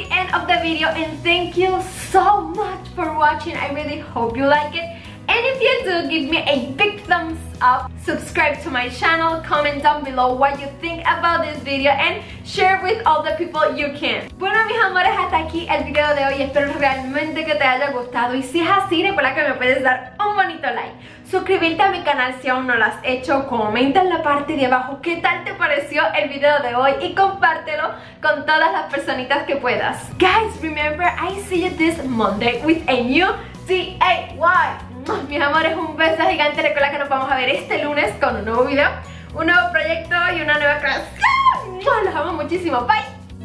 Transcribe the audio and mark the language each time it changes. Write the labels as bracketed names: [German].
[English] Of the video and thank you so much for watching. I really hope you like it, and if you do, give me a big thumbs up, subscribe to my channel, comment down below what you think about this video and share with all the people you can. [Spanish] Bueno mis amores, hasta aquí el video de hoy. Espero realmente que te haya gustado y si es así, recuerda que me puedes dar un bonito like, suscribirte a mi canal si aún no lo has hecho, comenta en la parte de abajo qué tal te pareció el video de hoy y compártelo con todas las personitas que puedas. [English] Guys, remember, I see you this Monday with a new DIY. [Spanish] Mis amores, un beso gigante. Recuerda que nos vamos a ver este lunes con un nuevo video, un nuevo proyecto y una nueva creación. Los amo muchísimo. Bye.